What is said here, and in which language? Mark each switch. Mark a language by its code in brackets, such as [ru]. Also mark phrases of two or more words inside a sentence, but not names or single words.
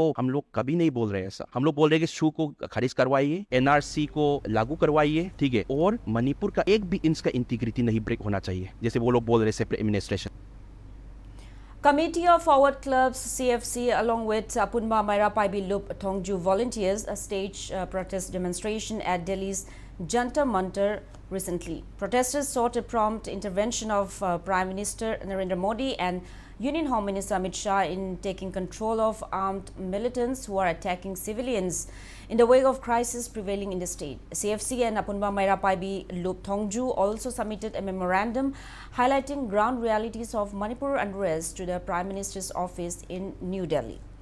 [hi] हम लोग कभी नहीं बोल रहे ऐसा। हम लोग बोल रहे कि शू को खारिज करवाइए, एनआरसी को लागू करवाइए, ठीक है, और मणिपुर का एक भी इंच का इंटीग्रिटी नहीं ब्रेक होना चाहिए, जैसे वो लोग बोल रहे [en] separate administration. Committee of Forward Clubs CFC along with Apunma Maira Paibi Lup Thongju volunteers staged a protest demonstration at Delhi's Jantar Mantar recently. Protesters sought a prompt intervention of Prime Minister Narendra Modi and Union Home Minister Amit Shah in taking control of armed militants who are attacking civilians in the wake of crisis prevailing in the state. CFC and Apunba Maira Paibi Lup Thongju also submitted a memorandum highlighting ground realities of Manipur unrest to the Prime Minister's office in New Delhi.